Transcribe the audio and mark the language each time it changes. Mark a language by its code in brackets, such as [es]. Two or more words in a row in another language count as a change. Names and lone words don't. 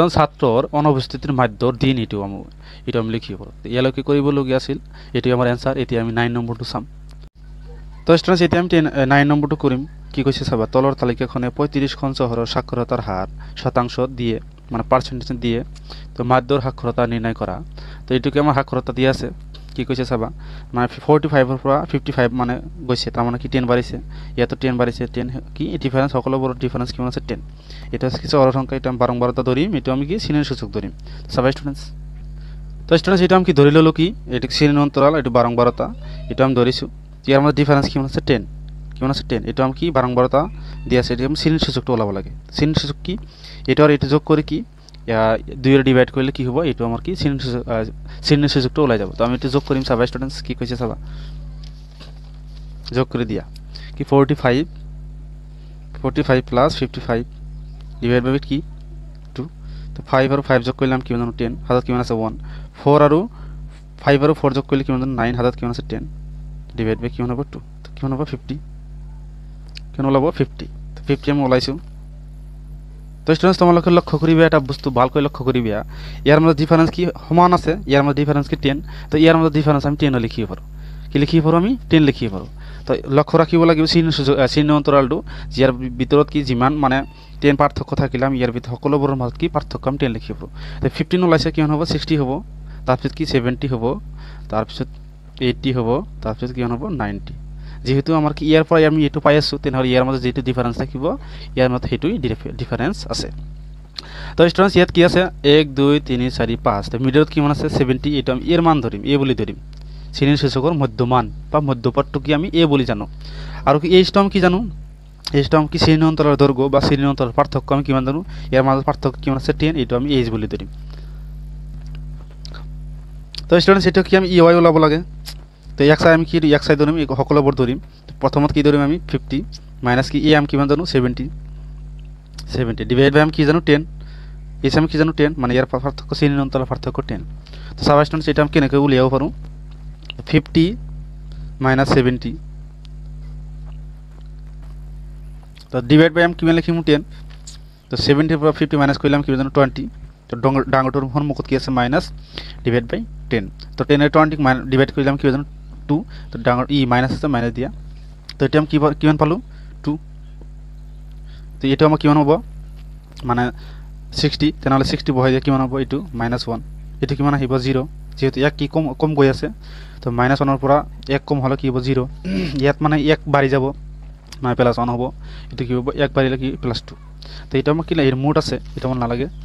[as] ছাত্ৰৰ অনুপস্থিতিৰ মাধ্যৰ দিন এটো আমি লিখিব পাৰো ইয়ালৈ কি কৰিব লগিয়া আছিল এটি আমাৰ आंसर এতিয়া আমি 9 নম্বৰটো চাম তো স্টুডেন্টস এতিয়া আমি 9 নম্বৰটো কৰিম কি কৈছে চাবা তলৰ তালিকাখনে 35 খন চহৰৰ সাক্ষৰতাৰ হাৰ শতাংশ দিয়ে মানে পার্সেন্টেজ দিয়ে তো মাধ্যৰ সাক্ষৰতা নিৰ্ণয় কৰা তো এটোকে আমাৰ সাক্ষৰতা দিয়া আছে কি কৈছে চাবা মানে 45 এর পৰা 55 মানে গৈছে তার মানে কি 10 বাড়িছে ইয়াতো 10 বাড়িছে 10 কি ডিফারেন্স সকলবোৰ ডিফারেন্স কিমান আছে 10 এটা কিছু অর সংখ্যা এটা আমি বারংবারতা ধরিম এটা আমি কি শ্রেণীর সূচক ধরিম সবাই স্টুডেন্টস তো স্টুডেন্টস এটা আমি কি ধরি ললো কি এটা শ্রেণীর অন্তরাল এটা বারংবারতা এটা আমি ধরিছো এর মধ্যে ডিফারেন্স কিমান আছে 10 কিমান আছে 10 এটা আমি কি বারংবারতা দিয়া আছে এটা আমি শ্রেণীর সূচকটা ওলাব লাগে শ্রেণীর সূচক কি এটা আর এটা যোগ করে কি 2 এর ডিভাইড করলে কি হবে এটা আমার কি শ্রেণীর সূচকটা ওলাই যাব তো আমি এটা যোগ করিম সবাই স্টুডেন্টস কি কইছে সবা যোগ করে দিয়া কি 45 প্লাস 55 [en] divide by [as] কি 2 তো 5 আর 5 যোগ করলাম কি মানে 10 হাজার কিমান আছে 1 4 আর 5 আর 4 যোগ করলে কি মানে 9 হাজার কিমান আছে 10 ডিভাইড বাই কি হবে 2 তো কি হবে 50 কেন ওলাব 50 তো 50 আমি ওলাইছো তো স্টুডেন্টস তোমালোকে লক্ষ্য করিবে এটা বস্তু ভালকৈ লক্ষ্য করিবে ইয়ার মধ্যে ডিফারেন্স কি সমান আছে ইয়ার মধ্যে ডিফারেন্স কি 10 তো ইয়ার মধ্যে ডিফারেন্স আমি 10 লিখিব পাৰো কি লিখিব পাৰো আমি 10 লিখিব পাৰো তো লক্ষ্য রাখিব লাগিব চিহ্ন অন্তরালটো যার ভিতৰত কি যিমান মানে 10 পাৰ্থক্য থাকিলাম ইয়াৰ ভিতৰত সকলোবোৰৰ মাজত কি পাৰ্থক্য আমি 10 লিখিব পাৰো তো 15 ওলাইছে কিমান হ'ব 60 হ'ব তাৰপিছত কি 70 হ'ব তাৰপিছত 80 হ'ব তাৰপিছত কিমান হ'ব 90 যেহেতু আমার কি ইয়ার পর আমি এটু পাই আছো তেনহলে ইয়ার মধ্যে যেটু ডিফারেন্স থাকিব ইয়ার মধ্যে হেতুই ডিফারেন্স আছে তো স্টুডেন্টস ইয়াত কি আছে 1 2 3 4 5 তো মিডলত কিমান আছে 70 এটা আমি এর মান ধরিম এ বলি ধরিম শ্রেণীর সূচকৰ মধ্যমান বা মধ্যপাঠটো কি আমি এ বলি জানো আৰু কি এই স্টম কি জানো এই স্টম কি শ্রেণী অন্তরাল দৈর্ঘ্য বা শ্রেণী অন্তরাল পার্থক্য আমি কিমান জানো ইয়ার মধ্যে পার্থক্য কিমান আছে 10 এটা আমি এইচ বলি ধরিম তো স্টুডেন্টস এটা কি আমি ইওয়াই ওলাব লাগে তো এক সাইড আমি কি এক সাইড ধরিম সকলবোৰ ধরিম প্রথমত কি ধরিম আমি 50 মাইনাস কি এ আমি কিমান জানো 70 [en] divide by [as] আমি কি জানো 10 এস আমি কি জানো 10 মানে ইয়ার পার্থক্য শ্রেণীর অন্তরাল পার্থক্য 10 তো সবাই স্টুডেন্টস এটা আমি কেনেকৈ উলিয়াব পাৰো 50 মাইনাস 70 তো [en] divide by [as] আমি কিমান লিখিম 10 তো 70 এর পৰা 50 মাইনাস কৰিলাম কি জানো 20 তো ডাঙৰটোৰ সন্মুখত কি আছে [en] minus divide by [as] 10 তো 10 এর 20 ডিভাইড কৰিলাম কি জানো 2 তো ডাঙৰ ই মাইনাস আছে মাইনাস দিয়া তো এটা আমি কিমান পালো 2 তো এটা আমার কিমান হ'ব মানে 60 তেনহলে 60 বহাই দিয়া কিমান হ'ব এটো -1 এটো কিমান আহিব 0 যেহেতু 1 কি কম গৈ আছে তো -1 ৰ পৰা 1 কম হলে কি হ'ব 0 ইয়াত মানে 1 বাঢ়ি যাব মানে +1 হ'ব এটো কি হ'ব 1 বাঢ়িলে কি +2 তো এটা আমাক কি এর মোড আছে এটা মন নালাগে